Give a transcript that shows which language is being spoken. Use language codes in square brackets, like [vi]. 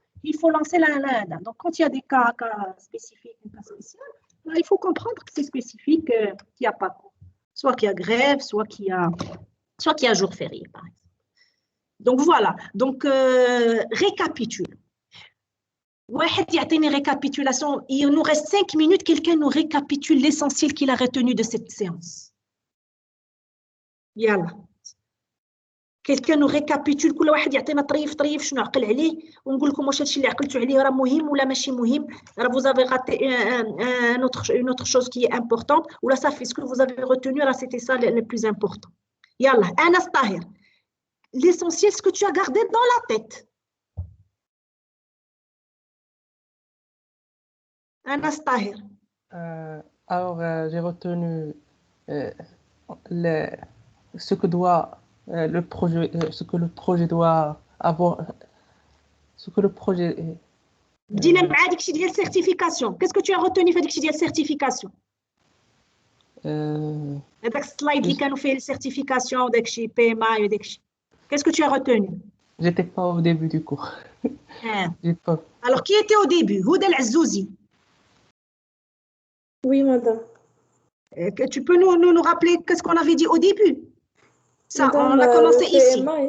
[fr] il faut lancer donc quand il y a des cas spécifiques, un cas spécial, là, il faut comprendre que c'est spécifique, qu'il n'y a pas cours. Soit qu'il y a grève, soit qu'il y a jour férié, par exemple. Donc voilà, donc récapitule. [ar] واحد يعطيني récapitulation. [fr] Il nous reste 5 minutes, quelqu'un nous récapitule l'essentiel qu'il a retenu de cette séance. [ar] يلا. [fr] Quelqu'un nous récapitule [ar] كل واحد يعطينا طريف شنو عقل عليه ونقول لكم واش هادشي اللي عقلتوا عليه راه مهم ولا ماشي مهم. راه [fr] vous avez raté une autre chose qui est importante ou là ça fait ce que vous avez retenu là c'était ça le plus important. [ar] يلا [fr] Anas Tahir. L'essentiel ce que tu as gardé dans la tête. Anas Tahir. Alors, j'ai retenu ce que doit le projet, ce que le projet doit avoir, ce que le projet. [ar] بدينا مع داك الشيء ديال certification. [fr] Qu'est-ce que tu as retenu [ar] في داك الشيء ديال [fr] certification? [ar] هذاك السلايد اللي كانوا فيه certification وداك الشيء PMI وداك الشيء. [fr] Qu'est-ce que tu as retenu? J'étais pas au début du cours. Pas... Alors, qui était au début? Houda Al-Azzouzi. Oui, madame. Tu peux nous rappeler qu'est-ce qu'on avait dit au début? Ça, madame, on a commencé ici.